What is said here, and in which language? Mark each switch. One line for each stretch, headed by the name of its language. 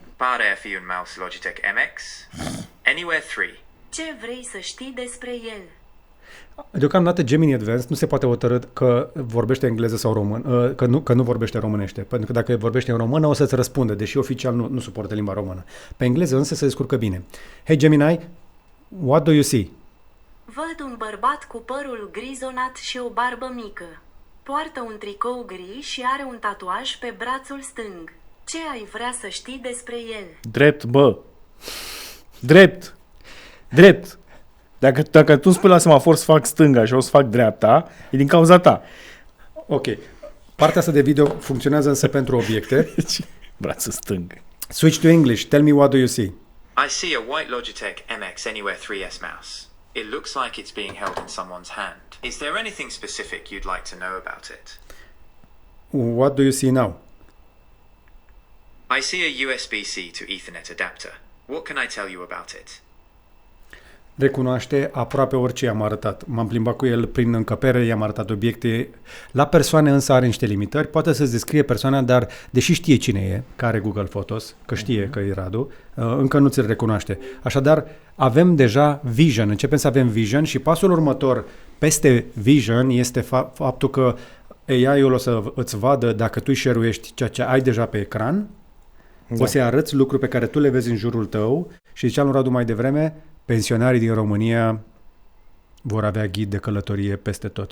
Romanian: Pare a fi un mouse Logitech MX. Anywhere 3. Ce vrei să știi despre el? Deocamdată Gemini Advanced nu se poate hotărâ că vorbește engleză sau român, că nu vorbește românește. Pentru că dacă vorbește în română o să-ți răspunde, deși oficial nu suportă limba română. Pe engleză însă se descurcă bine.
English: Hey Gemini, what do you see?
Romanian: Văd un bărbat cu părul grizonat și o barbă mică. Poartă un tricou gri și are un tatuaj pe brațul stâng. Ce ai vrea să știi despre el? Drept, bă! Drept! Dacă tu spui la semafor să fac stânga și o să fac dreapta, e din cauza ta. Ok. Partea asta de video funcționează însă pentru obiecte. Brațul stâng.
English: Switch to English. Tell me what do you see? I see a white Logitech MX Anywhere 3S mouse. It looks like it's being held in someone's hand. Is there anything specific you'd like to know about it? What do you see now? I see a USB-C to Ethernet adapter. What can I tell you about it?
Romanian: Recunoaște aproape orice i-am arătat. M-am plimbat cu el prin încăpere, i-am arătat obiecte. La persoane însă are niște limitări. Poate să-ți descrie persoana, dar deși știe cine e, că are Google Photos, că știe că e Radu, încă nu ți-l recunoaște. Așadar, avem deja Vision. Începem să avem Vision și pasul următor peste Vision este faptul că AI-ul o să îți vadă dacă tu îi share-uiești ceea ce ai deja pe ecran, o să-i arăți lucruri pe care tu le vezi în jurul tău și ziceam lui Radu mai devreme, pensionarii din România vor avea ghid de călătorie peste tot.